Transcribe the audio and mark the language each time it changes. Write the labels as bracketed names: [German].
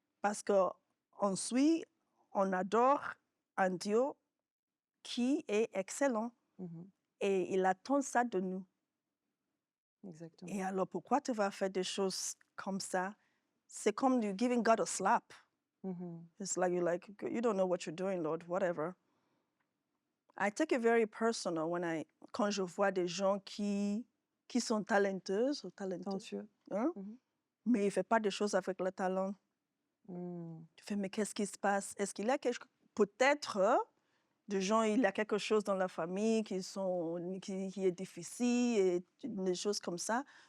[French] Parce qu'on suit, on adore un Dieu qui est excellent Mmh. et il attend ça de nous. Exactement. Et alors, pourquoi tu vas faire des choses comme ça? C'est comme [English] you giving God a slap. Mmh. It's like you're like, you don't know what you're doing, Lord, whatever. I take it very personal [French] quand je vois des gens qui sont talentueuses ou talentueux, Talentueux. hein, Mmh. mais ils ne font pas des choses avec le talent. Mmh. Tu fais, mais qu'est-ce qui se passe? Est-ce qu'il y a quelque chose? Peut-être, des gens, il y a quelque chose dans la famille qui est difficile et des choses comme ça.